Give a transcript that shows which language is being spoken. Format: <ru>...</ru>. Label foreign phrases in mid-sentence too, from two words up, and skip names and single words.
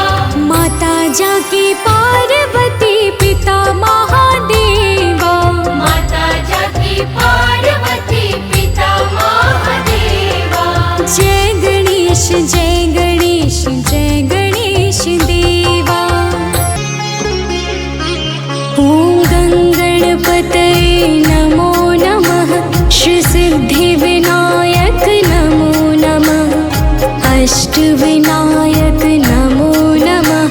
<hi>माता जाकी पार्वती पिता महादेवा। माता जाकी पार्वती पिता महादेवा। जय गणेश जय गणेश जय गणेश देवा।</hi> <sa>ॐ गणपतये नमो नमः। श्री सिद्धि विनायक नमो नमः। अष्टविनायक नमो नमः।</sa>